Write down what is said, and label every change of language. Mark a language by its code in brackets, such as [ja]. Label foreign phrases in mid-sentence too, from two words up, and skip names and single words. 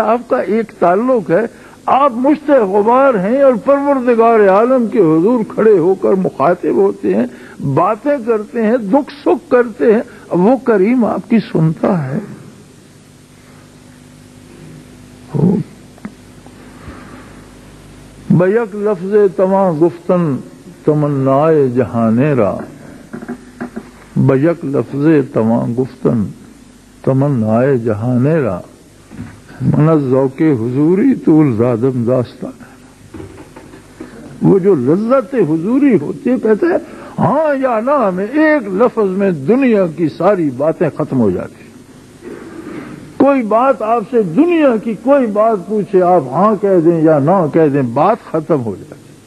[ur] آپ کا ایک تعلق ہے، آپ مشت غبار ہیں اور پروردگار عالم کے حضور کھڑے ہو کر مخاطب ہوتے ہیں، باتیں کرتے ہیں، دکھ سکھ کرتے ہیں، وہ کریم آپ کی سنتا ہے. [fa] بیک لفظ تمام گفتن تمنائے جہانے را، بیک لفظ تمام گفتن تمنائے جہانے را، من ذوق حضوری طول زادم داستان. [ur] وہ جو لذت حضوری ہوتی ہے، کہتے ہیں ہاں یا نہ میں ایک لفظ میں دنیا کی ساری باتیں ختم ہو جاتی. کوئی بات آپ سے دنیا کی کوئی بات پوچھے، آپ ہاں کہہ دیں یا نہ کہہ دیں، بات ختم ہو جاتی.